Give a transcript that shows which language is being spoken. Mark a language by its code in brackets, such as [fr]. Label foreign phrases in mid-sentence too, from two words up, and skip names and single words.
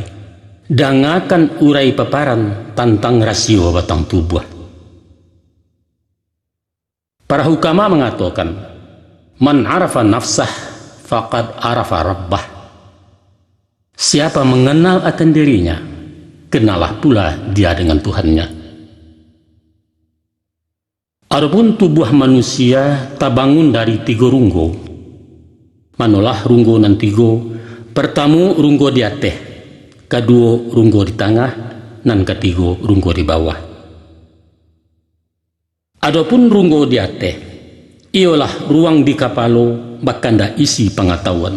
[min] Dangakan urai paparan tantang rasio batang tubuh. [ms] Para hukama mengatakan, [ar] من عرف نفسه فقد عرف ربه. [ms] Siapa mengenal akan dirinya, kenalah pula dia dengan Tuhannya. Adapun tubuh manusia terbangun dari 3 runggo, [min] Manolah runggo nan tigo, pertama runggo di ateh, kedua runggo di tengah, nan ketiga runggo di bawah. Adapun runggo di ateh, ialah ruang di kapalo bakanda isi pengetahuan.